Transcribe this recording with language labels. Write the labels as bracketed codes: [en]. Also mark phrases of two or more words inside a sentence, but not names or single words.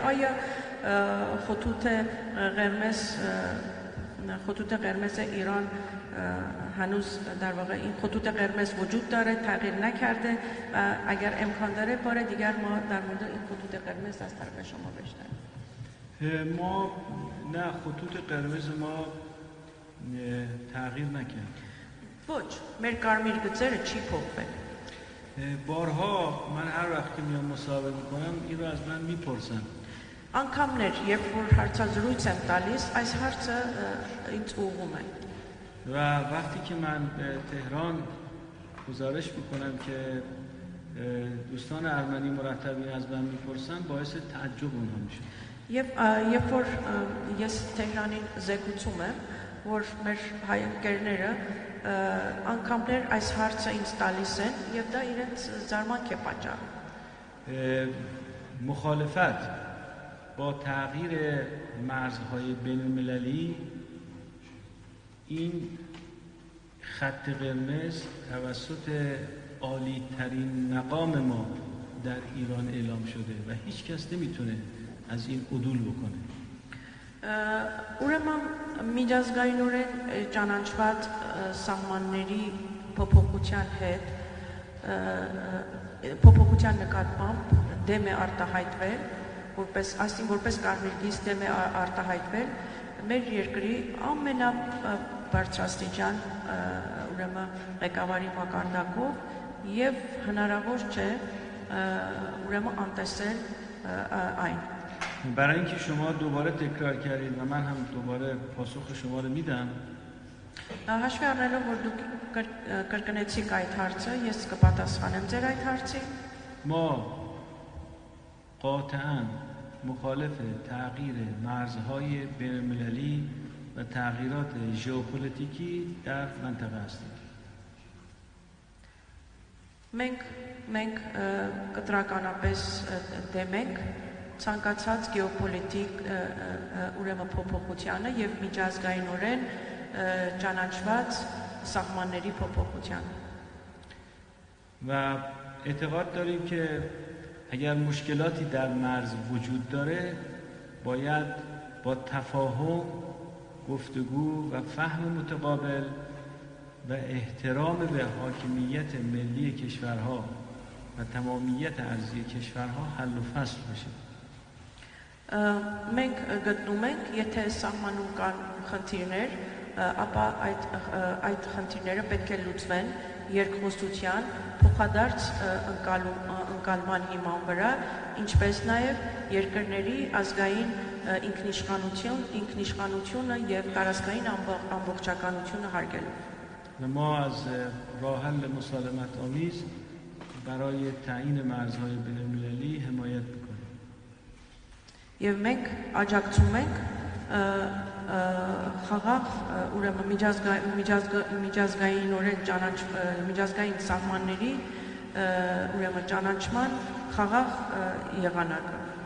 [fa] آیا خطوط قرمز ایران هنوز در واقع این خطوط قرمز وجود داره، تغییر نکرده و اگر امکان داره بار دیگر ما در مورد این خطوط قرمز از طرف شما بشنویم؟ ما نه، خطوط قرمز ما تغییر نکرد. [hy] Ոչ, մեր կարմիր գծերը չի փոխվել. [fa] بارها من هر وقت که میام مصاحبه میکنم این رو از من میپرسن. [hy] Անգամներ, երբ որ հարցազրույց եմ տալիս, այս հարցը ինձ ուղղում է. [fa] و وقتی که من به تهران گزارش میکنم که دوستان ارمنی مرتب این از من میپرسن، باعث تعجب اونها میشه. [hy] Երբ որ ես Թեհրանին զեկուցում եմ, որ մեր հայ ընկերները անգամներ այս հարցը ինձ տալիս են եւ դա իրենց զարմանք է պատճառում. [fa] مخالفت با تغییر مرزهای بین‌المللی این خط قرمز توسط عالی ترین مقام ما در ایران اعلام شده و هیچ کس نمیتونه از این عدول بکنه. [hy] Ուրեմն միջազգայինորեն ճանաչված սահմանների փոփոխության հետ փոփոխության նկատմամբ դեմ է արտահայտվել, որպես կարմիր գիծ դեմ է արտահայտվել մեր երկրի ամենաբարձրաստիճան ուրեմն ղեկավարի մակարդակով եւ հնարավոր չէ ուրեմն անտեսել այն. [fa] برای اینکه شما دوباره تکرار کردید و من هم دوباره پاسخ شما رو میدم. [hy] Հաշվի առնելով որ դուք կրկնեցիք այդ հարցը, ես կպատասխանեմ ձեր այդ հարցին. [fa] ما قاطعاً مخالف تغییر مرزهای بین‌المللی و تغییرات ژئوپلیتیکی در منطقه هستیم. [hy] Մենք կտրականապես դեմ ենք ցանկացած գեոպոլիտիկ ուրեմն փոփոխությանը եւ միջազգայինորեն ճանաչված սահմանների փոփոխությանը. [fa] و اعتقاد داریم که اگر مشکلاتی در مرز وجود داره باید با تفاهم، گفتگو و فهم متقابل و احترام به حاکمیت ملی کشورها و تمامیت ارضی کشورها حل و فصل بشه. [hy] Մենք գտնում ենք, եթե սահմանում կան խնդիրներ, ապա այդ խնդիրները պետք է լուծվեն երկխոսության, փոխադարձ ընկալման հիման վրա, ինչպես նաև երկրների ազգային ինքնիշխանությունը եւ տարածքային ամբողջականությունը հարգելով. [fa] و ما از راه حل مسالمت آمیز برای تعیین مرزهای بین‌المللی حمایت می‌کنیم. [hy] Եվ մենք աջակցում ենք խաղաղ ուրեմն միջազգային սահմանների ուրեմն ճանաչման խաղաղ եղանակը.